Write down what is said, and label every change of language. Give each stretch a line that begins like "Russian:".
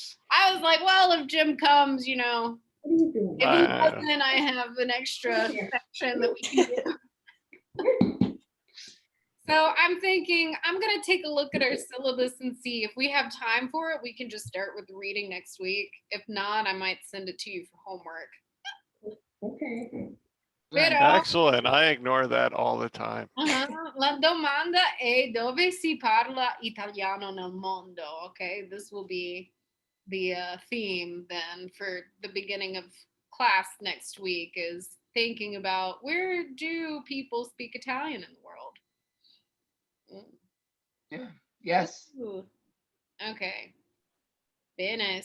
English: I was like, well, if Jim comes, you know, if he doesn't, I have an extra section that we can do. So I'm thinking I'm going to take a look at our syllabus and see if we have time for it. We can just start with the reading next week. If not, I might send it to you for homework. Okay. Excellent. I ignore that all the time.
Italian: La domanda è dove si parla italiano nel mondo.
English: Okay, this will be the theme then for the beginning of class next week, is thinking about where do people speak Italian in the world. Yeah. Yes. Ooh. Okay. Bene.